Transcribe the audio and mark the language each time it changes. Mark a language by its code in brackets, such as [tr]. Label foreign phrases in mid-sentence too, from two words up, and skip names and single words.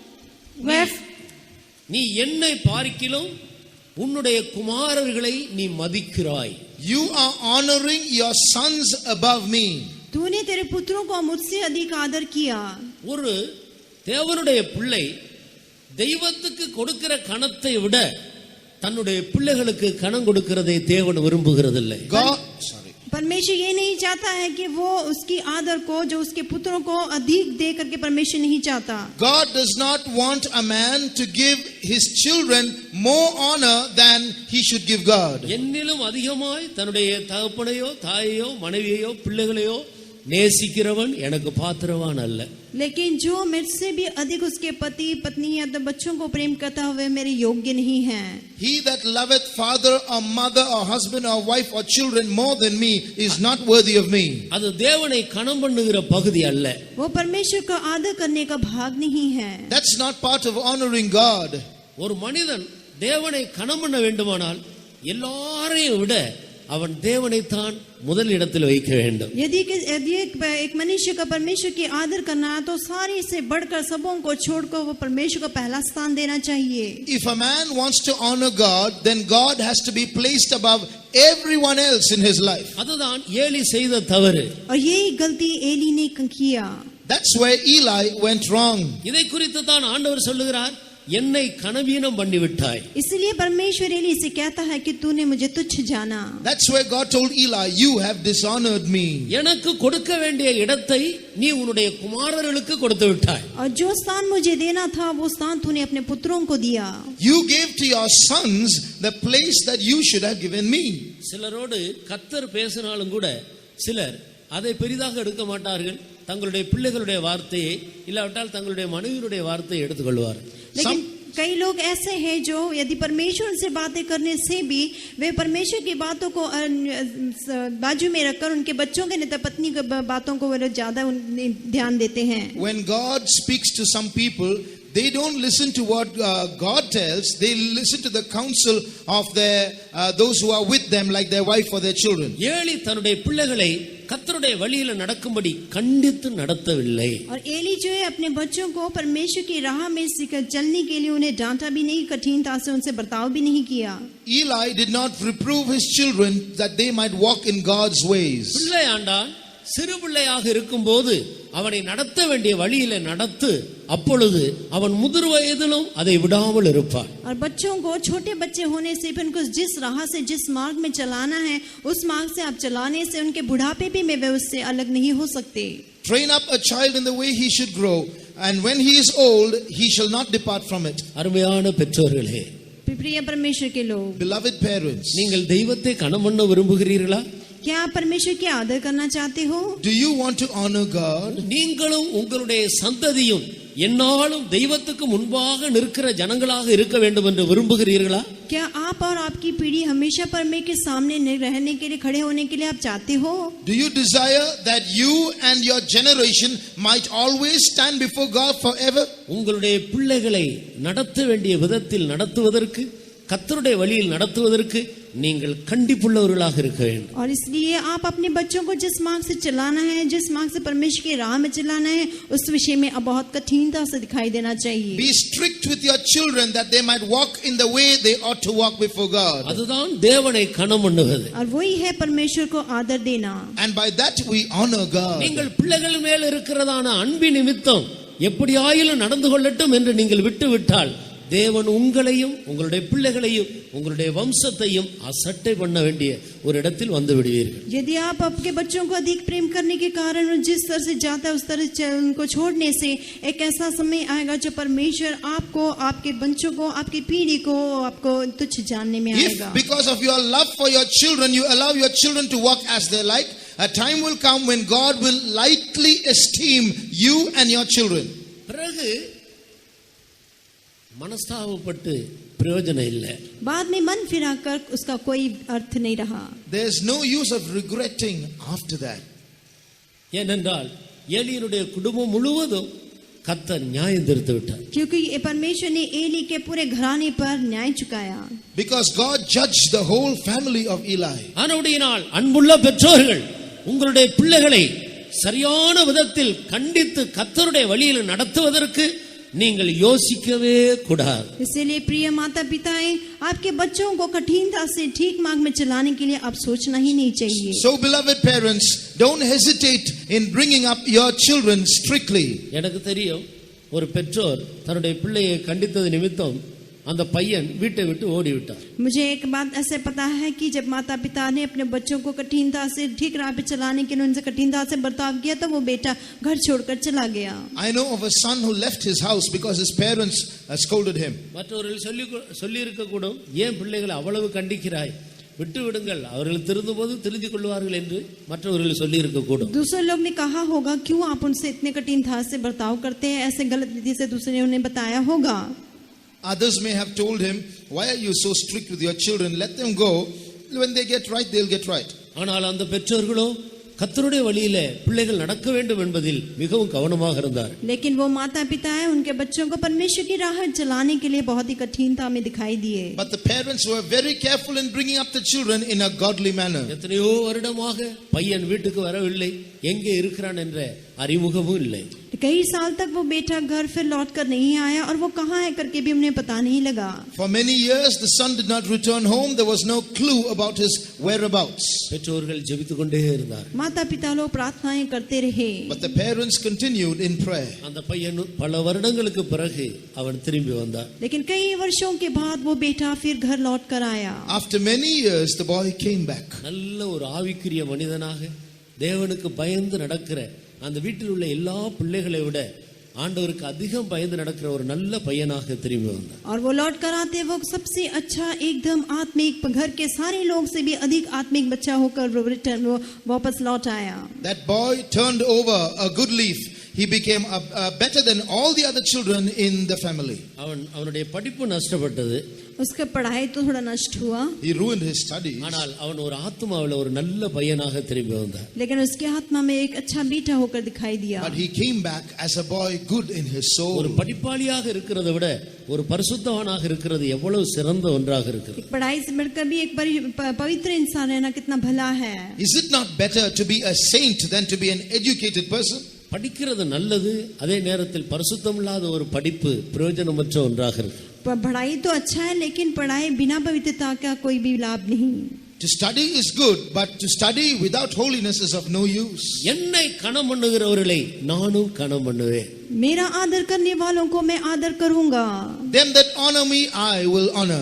[ta] நீ என்னை பார்க்கிலும் உன்னுடைய குமாரர்களை நீ மதிக்கிறாய்। [en] You are honoring your sons above me. [hi] तूने तेरे पुत्रों को मुझसे अधिक आदर किया। [ta] ஒரு தேவனுடைய பிள்ளை தெய்வத்துக்கு கொடுக்கிற கணத்தை விட தன்னுடைய பிள்ளைகளுக்கு கணம் கொடுக்கிறதை தேவன் விரும்புகிறதில்லை। [hi] परमेश्वर ये नहीं चाहता है कि वो उसकी आदर को जो उसके पुत्रों को अधिक दे करके परमेश्वर नहीं चाहता। [en] God does not want a man to give his children more honor than he should give God. [ta] என்னிலும் அதிகமாய் தன்னுடைய தகப்பனையோ தாயையோ மனைவியையோ பிள்ளைகளையோ நேசிக்கிறவன் எனக்கு பாத்திரவான் அல்ல। [hi] लेकिन जो मुझसे भी अधिक उसके पति पत्नी या तो बच्चों को प्रेम करता हुए मेरे योग्य नहीं है। [en] He that loveth father or mother or husband or wife or children more than me is not worthy of me. [ta] அது தேவனை கனம் பண்ணுகிற பகுதி அல்ல। [hi] वो परमेश्वर का आदर करने का भाग नहीं है। [en] That's not part of honoring God. [ta] ஒரு மனிதன் தேவனை கனம் பண்ண வேண்டுமானால் எல்லாரையும் விட அவன் தேவனைத்தான் முதல் இடத்தில் வைக்க வேண்டும்। [hi] यदि एक मनुष्य का परमेश्वर की आदर करना है तो सारे से बढ़कर सबों को छोड़कर वो परमेश्वर को पहला स्थान देना चाहिए। [en] If a man wants to honor God, then God has to be placed above everyone else in his life. [ta] அதுதான் ஏலி செய்த தவறு। [hi] और यही गलती एली ने किया। [en] That's where Eli went wrong. [ta] இதை குறித்து தான் ஆண்டவர் சொல்லுகிறார், என்னை கனவீனம் பண்ணிவிட்டாய்। [hi] इसलिए परमेश्वर एली से कहता है कि तूने मुझे तुच्छ जाना। [en] That's where God told Eli, you have dishonored me. [ta] எனக்கு கொடுக்க வேண்டிய இடத்தை நீ உன்னுடைய குமாரர்களுக்கு கொடுத்து விட்டாய்। [hi] और जो स्थान मुझे देना था वो स्थान तूने अपने पुत्रों को दिया। [en] You gave to your sons the place that you should have given me. [ta] சிலரோடு கர்த்தர் பேசினாலும் கூட சிலர் அதை பெரிதாக எடுக்க மாட்டார்கள்। தங்களுடைய பிள்ளைகளுடைய வார்த்தையை இல்லாவிட்டால் தங்களுடைய மனைவியுடைய வார்த்தையை எடுத்துக்கொள்வார்கள்। [hi] लेकिन कई लोग ऐसे हैं जो यदि परमेश्वर से बातें करने से भी वे परमेश्वर की बातों को बाजू में रखकर उनके बच्चों के नेता पत्नी की बातों को वे ज्यादा ध्यान देते हैं। [en] When God speaks to some people, they don't listen to what God tells. They listen to the counsel of their those who are with them, like their wife or their children. [ta] ஏலி தன்னுடைய பிள்ளைகளை கர்த்தருடைய வழியில நடக்கும்படி கண்டித்து நடத்தவில்லை. [hi] और एली जो है अपने बच्चों को परमेश्वर की राह में चलने के लिए उन्हें डांटा भी नहीं, कठिनता से उनसे बर्ताव भी नहीं किया. [en] Eli did not reprove his children that they might walk in God's ways. [ta] பிள்ளை ஆண்டான் சிறு பிள்ளையாக இருக்கும்போது அவனை நடத்த வேண்டிய வழியில நடத்து, அப்பொழுது அவன் முதிர் वयதிலும் அதை விடாமல் இருப்பான். [hi] और बच्चों को छोटे बच्चे होने से फिर उनको जिस राह से जिस मार्ग में चलाना है उस मार्ग से आप चलाने से उनके बुढ़ापे भी में वे उससे अलग नहीं हो सकते. [en] Train up a child in the way he should grow, and when he is old he shall not depart from it. [ta] அருமையான பெற்றோர்களே, [hi] प्रिय परमेश्वर के लोग, [en] Beloved parents, [ta] நீங்கள் தெய்வத்தை கனம் பண்ண விரும்புகிறீர்களா? [hi] क्या आप परमेश्वर की आदर करना चाहते हो? [en] do you want to honor God? [ta] நீங்களும் உங்களுடைய சந்ததியும் என்னாலும் தெய்வத்துக்கு முன்பாக நிற்கிற ஜனங்களாக இருக்க வேண்டும் என்று விரும்புகிறீர்களா? [hi] क्या आप और आपकी पीढ़ी हमेशा परमेश्वर के सामने रहने के लिए, खड़े होने के लिए आप चाहते हो? [en] Do you desire that you and your generation might always stand before God forever? [ta] உங்களுடைய பிள்ளைகளை நடத்த வேண்டிய விதத்தில் நடத்துவதற்கு, கர்த்தருடைய வழியில் நடத்துவதற்கு நீங்கள் கண்டிப்புள்ளவர்களாக இருக்க வேண்டும். [hi] और इसलिए आप अपने बच्चों को जिस मार्ग से चलाना है, जिस मार्ग से परमेश्वर की राह में चलाना है, उस विषय में अब बहुत कठिनता से दिखाई देना चाहिए. [en] Be strict with your children that they might walk in the way they ought to walk before God. [ta] அதுதான் தேவனை கனம் பண்ணுவது. [hi] और वही है परमेश्वर को आदर देना. [en] And by that we honor God. [ta] நீங்கள் பிள்ளைகள் மேல் இருக்கிறதான அன்பின் நிமித்தம் எப்படியாயிலும் நடந்து கொள்ளட்டும் என்று நீங்கள் விட்டு விட்டால் தேவன் உங்களையும் உங்களுடைய பிள்ளைகளையும் உங்களுடைய வம்சத்தையும் அசட்டை பண்ண வேண்டிய ஒரு இடத்தில் வந்து விடுவீர்கள். [hi] यदि आप आपके बच्चों को अधिक प्रेम करने के कारण जिस तरह से जाता है उस तरह से उनको छोड़ने से एक ऐसा समय आएगा जो परमेश्वर आपको, आपके बच्चों को, आपकी पीढ़ी को आपको तुच्छ जानने में आएगा. [en] If because of your love for your children you allow your children to walk as they like, a time will come when God will lightly esteem you and your children. [ta] பிறகு மனஸ்தாபப்பட்டு பிரயோஜனம் இல்லை. [hi] बाद में मन फिराकर उसका कोई अर्थ नहीं रहा. [en] There's no use of regretting after that. [ta] ஏனென்றால் ஏலியினுடைய குடும்பம் முழுவதும் கர்த்தர் நியாயம் தீர்த்து விட்டார். [hi] क्योंकि परमेश्वर ने एली के पूरे घराने पर न्याय चुकाया. [en] Because God judged the whole family of Eli. [ta] ஆனபடியினால் அன்புள்ள பெற்றோர்கள் உங்களுடைய பிள்ளைகளை சரியான விதத்தில் கண்டித்து கர்த்தருடைய வழியில் நடத்துவதற்கு நீங்கள் யோசிக்கவே கூடாது. [hi] इसलिए प्रिय माता पिताएं, आपके बच्चों को कठिनता से ठीक मार्ग में चलाने के लिए आप सोचना ही नहीं चाहिए. [en] So beloved parents, don't hesitate in bringing up your children strictly. [ta] எனக்கு தெரியும், ஒரு பெற்றோர் தன்னுடைய பிள்ளையை கண்டித்தது நிமித்தம் அந்த பையன் வீட்டை விட்டு ஓடிவிட்டார். [hi] मुझे एक बात ऐसे पता है कि जब माता पिता ने अपने बच्चों को कठिनता से ठीक राह पे चलाने के लिए उनसे कठिनता से बर्ताव किया तो वो बेटा घर छोड़कर चला गया. [en] I know of a son who left his house because his parents scolded him. [ta] மற்றவர்கள் சொல்லி இருக்க கூடும், ஏன் பிள்ளைகளை அவ்வளவு கண்டிக்கிறாய், விட்டு விடுங்கள், அவர்கள் திருந்தும் போது திருந்தி கொள்வார்கள் என்று மற்றவர்கள் சொல்லி இருக்க கூடும். [hi] दूसरे लोग ने कहा होगा, क्यों आप उनसे इतने कठिनता से बर्ताव करते हैं, ऐसे गलत विधि से दूसरे ने उन्हें बताया होगा. [en] Others may have told him, why are you so strict with your children? Let them go. When they get right, they'll get right. [ta] ஆனால் அந்த பெற்றோர்களோ கர்த்தருடைய வழியிலே பிள்ளைகள் நடக்க வேண்டும் என்பதில் மிகவும் கவனமாக இருந்தார். [hi] लेकिन वो माता पिता है, उनके बच्चों को परमेश्वर की राह चलाने के लिए बहुत ही कठिनता में दिखाई दिए. [en] But the parents were very careful in bringing up the children in a godly manner. [ta] எத்தனையோ வருடமாக பையன் வீட்டுக்கு வரவில்லை, எங்கே இருக்கிறான் என்ற அறிமுகமும் இல்லை. [hi] कई साल तक वो बेटा घर फिर लौट कर नहीं आया और वो कहाँ है करके भी उन्हें पता नहीं लगा. [en] For many years the son did not return home. There was no clue about his whereabouts. [ta] பெற்றோர்கள் ஜெபித்துக் கொண்டே இருந்தார். [hi] माता पिता लोग प्रार्थनाएं करते रहे. [en] But the parents continued in prayer. [ta] அந்த பையன் பல வருடங்களுக்கு பிறகு அவன் திரும்பி வந்தான். [hi] लेकिन कई वर्षों के बाद वो बेटा फिर घर लौट कर आया. [en] After many years the boy came back. [ta] நல்ல ஒரு ஆவிக்குரிய மனிதனாக தேவனுக்கு பயந்து நடக்கிற அந்த வீட்டில் உள்ள எல்லா பிள்ளைகளை விட ஆண்டவருக்கு அதிகம் பயந்து நடக்கிற ஒரு நல்ல பையனாக திரும்பி வந்தார். [hi] और वो लौट कर आते वो सबसे अच्छा एकदम आत्मिक, घर के सारे लोग से भी अधिक आत्मिक बच्चा होकर वो वापस लौट आया. [en] That boy turned over a good leaf. he became better than all the other children in the family. [ta] அவனுடைய படிப்பு நஷ்டப்பட்டது. [hi] उसका पढ़ाई तो थोड़ा नष्ट हुआ. [en] He ruined his studies. [ta] ஆனால் அவன் ஒரு ஆத்துமாவில் ஒரு நல்ல பையனாக திரும்பி வந்தான். [hi] लेकिन उसके आत्मा में एक अच्छा बेटा होकर दिखाई दिया. [en] But he came back as a boy, good in his soul. [ta] ஒரு படிப்பாளியாக இருக்கிறதை விட ஒரு பரிசுத்தவானாக இருக்கிறது எவ்வளவு சிறந்த ஒன்றாக இருக்கிறது. [hi] एक पढ़ाई से बढ़कर भी एक पवित्र इंसान रहना कितना भला है. [en] Is it not better to be a saint than to be an educated person? [ta] படிக்கிறது நல்லது, அதே நேரத்தில் பரிசுத்தம் இல்லாத ஒரு படிப்பு பிரயோஜனமற்ற ஒன்றாக இருக்கு. [hi] पढ़ाई तो अच्छा है, लेकिन पढ़ाई बिना पवित्रता का कोई भी लाभ नहीं. [en] To study is good, but to study without holiness is of no use. [ta] என்னை கனம் பண்ணுகிறவர்களை நானும் கனம் பண்ணுவேன். [hi] मेरा आदर करने वालों को मैं आदर करूंगा. [en] Them that honor me, I will honor.